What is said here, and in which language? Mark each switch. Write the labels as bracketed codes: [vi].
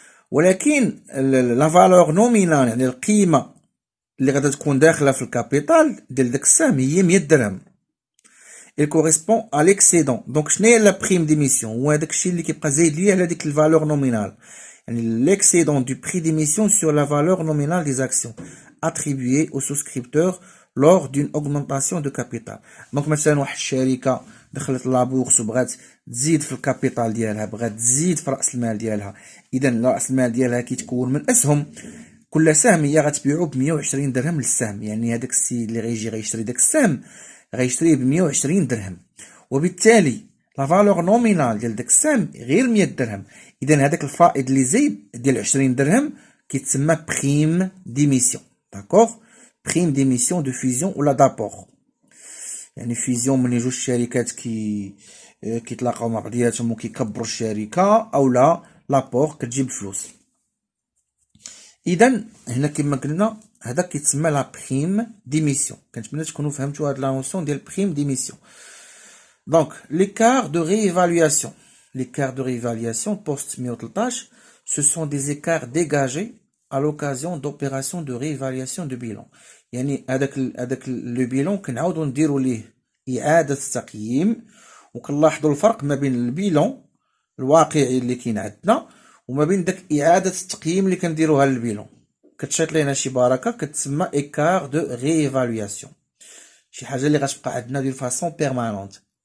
[ar] ولكن لا فالور نومينال يعني القيمه اللي غادا تكون داخله في الكابيتال ديال داك السهم هي 100 درهم [fr] il correspond à l'excédent [ar] donc شنو هي لا بريم ديميسيون هو هذاك الشيء اللي كيبقى زايد ليه على ديك الفالور نومينال يعني [fr] l'excédent du prix d'émission sur la valeur nominale des actions attribuées aux souscripteurs lors d'une augmentation de capital. [ar] دونك مثلا واحد الشركه دخلت لابورس وبغات تزيد في الكابيتال ديالها، بغات تزيد في راس المال ديالها. اذا راس المال ديالها كيتكون من اسهم، كل سهم هي غتبيعو ب 120 درهم للسهم. يعني هذاك السيد اللي غيجي غيشري داك السهم غيشريه ب 120 درهم، وبالتالي لا فالور نومينال ديال داك السهم غير 100 درهم. اذا هذاك الفائض اللي زايد ديال 20 درهم كيتسمى بريم ديميسيون. داكوغ، بريم ديميسيون دو فيزيون ولا دابور. يعني فيزيون ملي جوج شركات كيتلاقاو مع بعضياتهم وكيكبروا الشركه، او لا لابور كتجيب فلوس. اذا هنا كما قلنا هذا كيتسمى لا بريم ديميسيون. كنتمنى تكونوا فهمتوا هاد لا نوسيون ديال بريم ديميسيون. [fr] دونك l'écart de réévaluation. L'écart de réévaluation post 113, ce sont des écarts dégagés à l'occasion d'opérations de réévaluation de bilan. [ar] يعني هذاك لو بيلون كنعاودو نديرو ليه اعاده التقييم، وكنلاحظوا الفرق ما بين البيلون الواقعي اللي كاين عندنا وما بين داك اعاده التقييم اللي كنديروها للبيلون. كتشيط لينا شي بركه كتسمى écart de réévaluation، شي حاجه اللي غتبقى عندنا دو فاسون بيرمانونت.